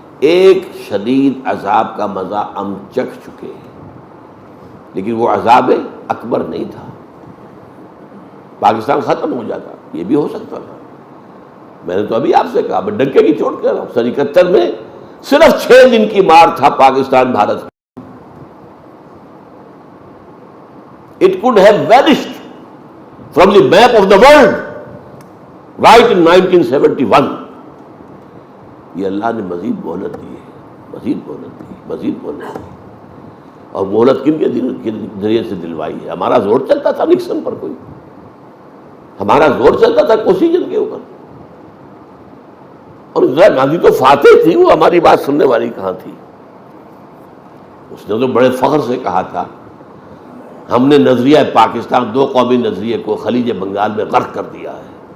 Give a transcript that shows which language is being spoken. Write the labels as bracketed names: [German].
[Urdu] ایک شدید عذاب کا مزہ ہم چکھ چکے ہیں، لیکن وہ عذاب اکبر نہیں تھا. پاکستان ختم ہو جاتا، یہ بھی ہو سکتا تھا. میں نے تو ابھی آپ سے کہا، میں ڈنکے کی چوٹ کر رہا ہوں، سن 71 میں صرف 6 دن کی مار تھا Pakistan Bharat. [English] It could have vanished from the map of the world right in 1971. [Urdu] یہ اللہ نے مزید مہلت دی ہے، مزید مہلت دی، مزید مہلت دی. اور مہلت کن کے ذریعے سے دلوائی ہے؟ ہمارا زور چلتا تھا نکسن پر، کوئی ہمارا زور چلتا تھا کوسیجن کے اوپر. اور اندرا گاندھی تو فاتح تھی، وہ ہماری بات سننے والی کہاں تھی؟ اس نے تو بڑے فخر سے کہا تھا، ہم نے نظریہ پاکستان، دو قومی نظریے کو خلیج بنگال میں غرق کر دیا ہے.